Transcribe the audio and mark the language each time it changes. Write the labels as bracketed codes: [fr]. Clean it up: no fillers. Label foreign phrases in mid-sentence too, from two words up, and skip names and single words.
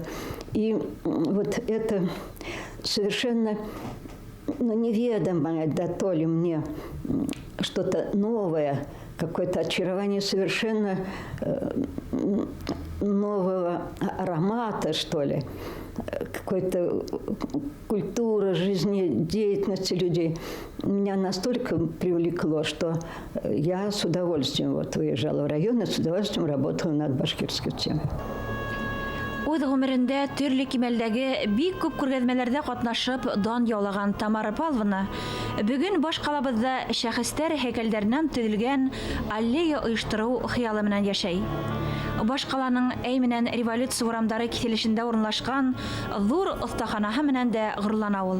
[ru] И вот это совершенно неведомое, да то ли мне что-то новое, какое-то очарование совершенно нового аромата, что ли, какой-то культура жизнедеятельности людей. Меня настолько привлекло, что я с удовольствием выезжала в район и с удовольствием работала над башкирской темой. [ba] Үз гомерендә төрле кимәлдәге бик күп күргәзмәләрдә катнашып дан яулаган Тамара Павловна бүген баш калабызда шәхестәр һәйкәлләреннән төзелгән аллея оештыру хыялы менән яшәй. Баш каланың әйменән революция урамдары киселешендә урынлашкан зур остаханаһы менән дә горурлана ул.